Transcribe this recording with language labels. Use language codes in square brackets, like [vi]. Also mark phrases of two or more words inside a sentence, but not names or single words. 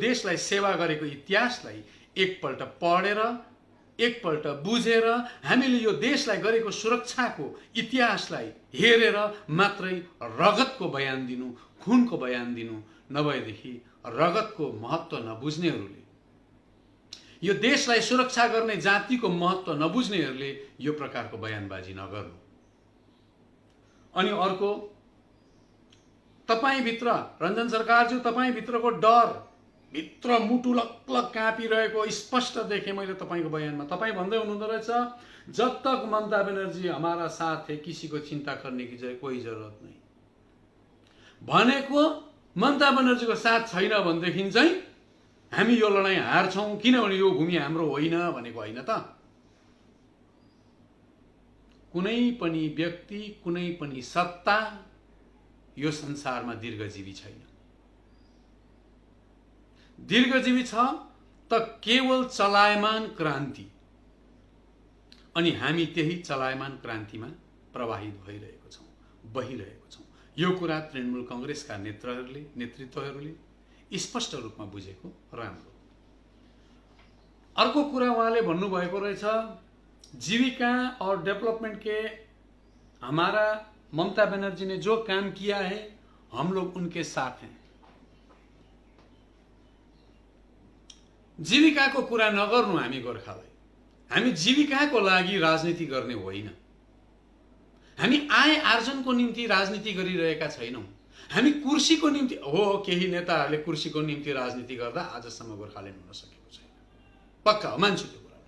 [ne] देशलाई सेवा गरेको इतिहासलाई एकपल्ट पढेर, एकपल्ट बुझेर, हामीले यो देशलाई गरेको सुरक्षाको इतिहासलाई हेरेर मात्रै रगतको बयान दिनु, खुनको बयान दिनु, नभएदेखि रगतको महत्त्व नबुझ्नेहरूले, यो देशलाई सुरक्षा गर्ने जातिको महत्त्व नबुझ्नेहरूले यो प्रकारको बयानबाजी नगर्नु। अनि अर्को, तपाईभित्र रञ्जन सरकारज्यू, तपाईभित्रको डर, भित्र मुटु लकलक काँपिरहेको स्पष्ट देखेँ मैले तपाईको बयानमा। तपाईँ भन्दै हुनुहुँदो रहेछ, [hi] जब तक ममता बनर्जी हमारा साथ है किसी को चिंता करने की कोई जरूरत नहीं। [ne] भनेको ममता बनर्जीको साथ छैन भनेदेखि चाहिँ हामी यो लडाईँ हार्छौं, किनभने यो भूमि हाम्रो होइन भनेको होइन त। कुनै पनि व्यक्ति, कुनै पनि सत्ता यो संसारमा दीर्घजीवी छैन। दीर्घजीवी छ त केवल चलायमान क्रान्ति, अनि हामी त्यही चलायमान क्रान्तिमा प्रवाहित भइरहेको छौं, बहिरहेको छौं। यो कुरा तृणमूल कांग्रेसका नेतृत्वहरूले स्पष्ट रूपमा बुझेको राम्रो। अर्को कुरा उहाँले भन्नुभएको रहेछ, [hi] जीविका और डेवलपमेंट के हमारा ममता बनर्जी ने जो काम किया है हम लोग उनके साथ हैं। [ne] जीविकाको कुरा नगर्नु हामी गोर्खालाई। हामी जीविकाको लागि राजनीति गर्ने होइन। हामी आय आर्जनको निम्ति राजनीति गरिरहेका छैनौं। हामी कुर्सीको निम्ति हो, केही नेताहरूले कुर्सीको निम्ति राजनीति गर्दा आजसम्म गोर्खाल्यान्ड हुन सकेको छैन, पक्का हो, मान्छु त्यो कुरा।